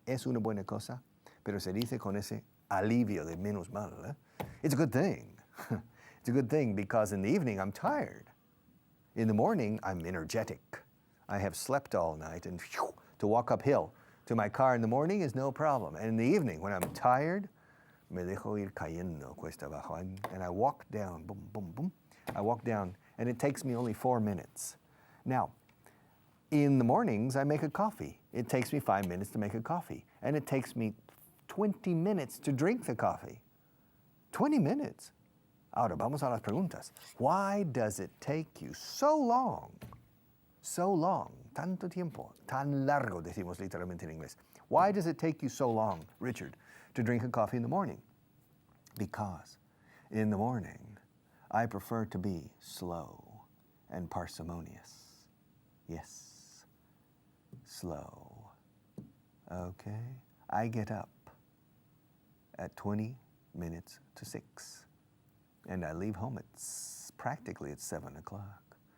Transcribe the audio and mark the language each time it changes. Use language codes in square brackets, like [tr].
[es] Es una buena cosa, pero se dice con ese alivio de menos mal. [en] It's a good thing. It's a good thing because in the evening I'm tired. In the morning I'm energetic. I have slept all night and to walk uphill to my car in the morning is no problem. And in the evening when I'm tired, [es] me dejo ir cayendo cuesta abajo. [en] And I walk down, boom, boom, boom. I walk down and it takes me only 4 minutes. Now, in the mornings, I make a coffee. It takes me 5 minutes to make a coffee. And it takes me 20 minutes to drink the coffee. 20 minutes. [es] Ahora, vamos a las preguntas. [en] Why does it take you so long, [es] tanto tiempo, tan largo, decimos literalmente en inglés. [en] Why does it take you so long, Richard, to drink a coffee in the morning? Because in the morning, I prefer to be slow and parsimonious. Yes, slow. Okay, I get up at 20 minutes to 6, and I leave home practically at 7 o'clock.